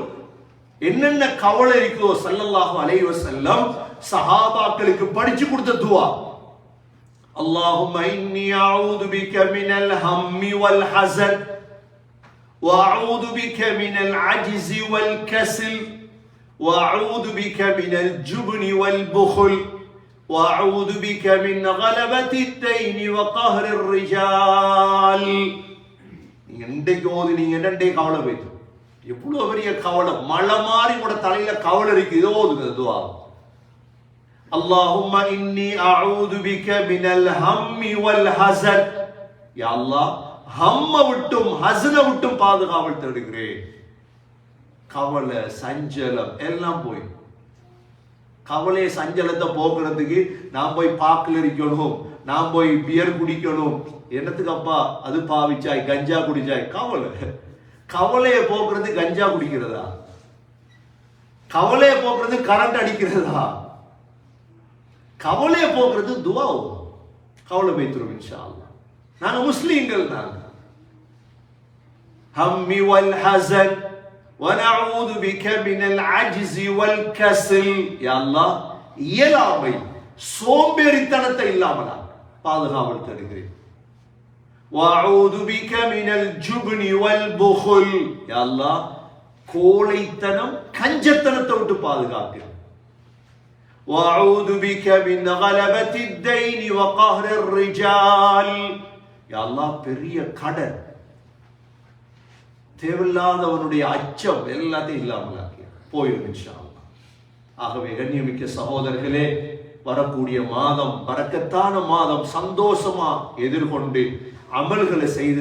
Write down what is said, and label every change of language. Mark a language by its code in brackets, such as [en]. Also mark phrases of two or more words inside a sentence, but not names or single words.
[ta] என்னென்ன கவலை இருக்குதோ [ar] صلى الله عليه وسلم [ta] சஹாபாக்களுக்கு படிச்சு கொடுத்த துஆ. [ar] اللهم إني أعوذ بك من الهم والحزن وأعوذ بك من العجز والكسل وأعوذ بك من الجبن والبخل وأعوذ بك من غلبة الدين وقهر الرجال. [ta] நீங்க இன்றைக்கு ஓது, நீங்க என்னண்டே கவலை வைத்து, எவ்வளவு பெரிய கவலை, மழை மாறி கூட தலையில கவலை இருக்கு. இதோ ஓதுங்க துஆ. [ar] اللهم إني أعوذ بك من الهم والحزن. [ta] யா அல்லாஹ், ஹம்ம விட்டும் ஹஸன விட்டும் பாதுகாவல் தேடுகிறேன். கவலை, சஞ்சலம் எல்லாம் போய் கவலை சஞ்சலத்தை போக்குறதுக்கு நான் போய் பாக்கில் இருக்கணும், நான் போய் பியர் குடிக்கணும். என்னத்துக்கு அப்பா அது பாவிச்சாய், கஞ்சா குடிச்சாய்? கவலையை போக்குறது கஞ்சா குடிக்கிறதா? கவலையை போக்குறது கரண்ட் அடிக்கிறதா? கவலையை போக்குறது துவா. கவலை வைத்துரும் [ar] إن شاء الله. [ta] நாங்க முஸ்லீம்கள். நாங்க [ar] الهم والحزن وَنَعُوذُ بِكَ مِنَ الْعَجْزِ وَالْكَسَلِ. [ta] யா அல்லாஹ், இயலாமை சோம்பேறித்தனத்தை இல்லாமல் பாதுகாவல் தருகிறேன். [ar] وَأَعُوذُ بِكَ مِنَ الْجُبْنِ وَالْبُخْلِ. [ta] யா அல்லாஹ், கோழைத்தனம் கஞ்சத்தனத்தை விட்டு பாதுகாக்கிறேன். [ar] وَأَعُوذُ بِكَ مِنْ غَلَبَةِ الدَّيْنِ وَقَهْرِ الرِّجَالِ. [ta] யா அல்லாஹ், பெரிய கடன், தேவையில்லாதவனுடைய அச்சம் எல்லாத்தையும் இல்லாமல் போயிடும் [ar] إن شاء الله. [ta] ஆகவே கண்ணியமிக்க சகோதரர்களே, வரக்கூடிய மாதம் பரக்கத்தான மாதம், சந்தோஷமா எதிர்கொண்டு அமல்களை செய்து